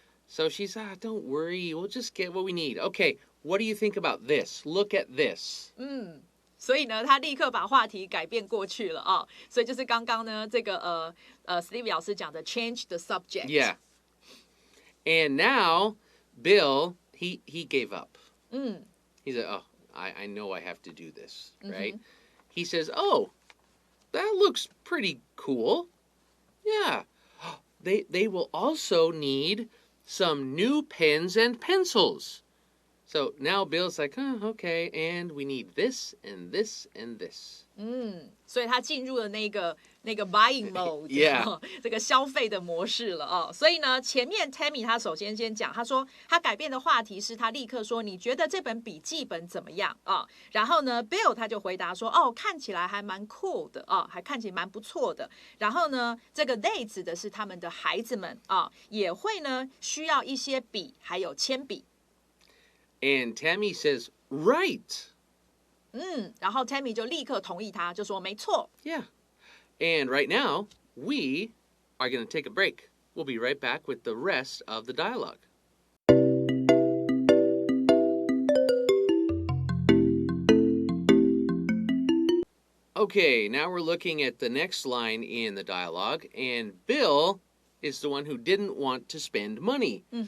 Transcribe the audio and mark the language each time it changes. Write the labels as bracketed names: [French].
[English] So she's, don't worry, we'll just get what we need. Okay, what do you think about this? Look at this. [Chinese] 所以呢，他立刻把话题改变过去了所以就是刚刚呢，这个Stevie 老师讲的 [English] change the subject. Yeah. And now, Bill, he gave up. He said, I know I have to do this, right? He says, that looks pretty cool. Yeah. They will also need some new pens and pencils. So now Bill's like, okay, and we need this and this and this. [Chinese] 所以他进入了那个 [English] buying mode， [Chinese] 这个消费的模式了所以呢，前面 Tammy 他首先讲，他说他改变的话题是他立刻说，你觉得这本笔记本怎么样然后呢 ，Bill 他就回答说，看起来还蛮 cool 的还看起来蛮不错的。然后呢，这个 they 指的是他们的孩子们也会呢需要一些笔还有铅笔。 [English] And Tammy says, right. [Chinese] 然后 Tammy 就立刻同意他，就说没错。 [English] Yeah. And right now, we are going to take a break. We'll be right back with the rest of the dialogue. Okay, now we're looking at the next line in the dialogue, and Bill is the one who didn't want to spend money.